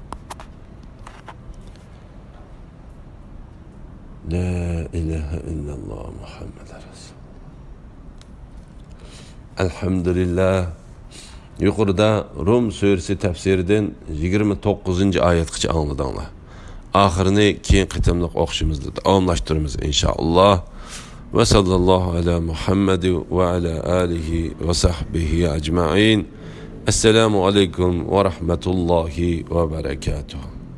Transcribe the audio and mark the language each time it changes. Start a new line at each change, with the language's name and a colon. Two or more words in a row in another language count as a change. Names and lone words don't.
Arabic: لا إله إلا الله محمد رسول. Alhamdulillah.
Uzbek: Yuqorida Rum surasi tafsiridan 29-oyatgacha angladinglar. Oxirini keyin qitimliq o'qishimizda davomlashtiramiz inshaalloh.
Arabic: وصلى الله على محمد وعلى آله وصحبه أجمعين. السلام عليكم ورحمة الله وبركاته.